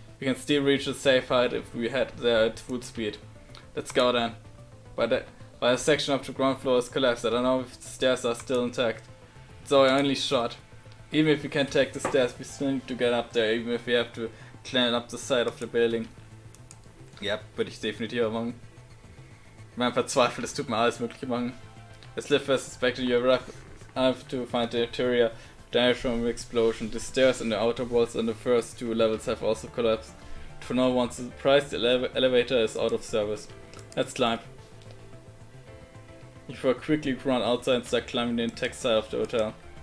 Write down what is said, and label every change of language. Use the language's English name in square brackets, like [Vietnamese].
[English] We can still reach a safe height if we head there at full speed. Let's go then. But a section of the ground floor is collapsed. I don't know if the stairs are still intact. It's our only shot. Even if we can take the stairs, we still need to get up there, even if we have to climb up the side of the building. [German] Ja, würde ich definitiv auch machen. Wenn man verzweifelt, es tut mir alles mögliche machen. [English] As Liv has suspected, you have to find the interior damage from the explosion. The stairs and the outer walls on the first 2 levels have also collapsed. For no one's surprise, the elevator is out of service. Let's climb. You quickly run outside and start climbing the intact side of the hotel.